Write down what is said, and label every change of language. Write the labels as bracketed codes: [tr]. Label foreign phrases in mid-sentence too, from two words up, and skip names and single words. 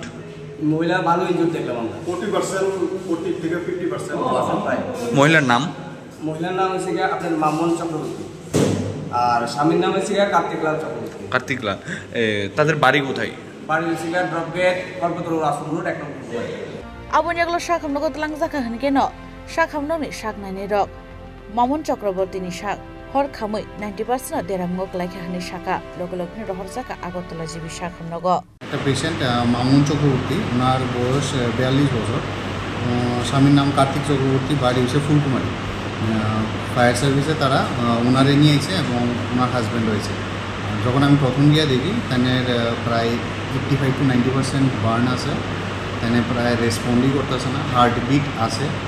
[bn] মহিলা ভালো ইনজুর্ড দেখলাম আমরা 40% থেকে 50% প্রায় মহিলার নাম হচ্ছে গিয়ে আপনার মামুন চক্রবর্তী আর স্বামীর নাম হচ্ছে কার্তিক লাল চক্রবর্তী কার্তিক লাল তাদের বাড়ি কোথায় বাড়ি হচ্ছে ড্রপ গেট কল্পতরু রাসপুর রোড 1 নম্বর [trp] aboni yaglo sakham nogo talang jakha hnikeno sakham noni sak naini rok Mamun Chakraborty ni sak hor khamui 90% deramngok laikha hni saka logologni rohor jaka agotala jibi sakham nogo [bn] একটা পেশেন্ট মামুন চক্রবর্তী ওনার বয়স 42 বছর স্বামীর নাম কার্তিক চক্রবর্তী বাড়ি হচ্ছে ফুলকুমারি [en] fire service [bn] তারা ওনারে নিয়ে এসে এবং ওনার হাজব্যান্ড রয়েছে যখন আমি প্রথম গিয়ে দেখি তাদের প্রায় 85 to 90% বার্ন আছে তাদের প্রায় রেসপন্ডই করতেছে না হার্টবিট আছে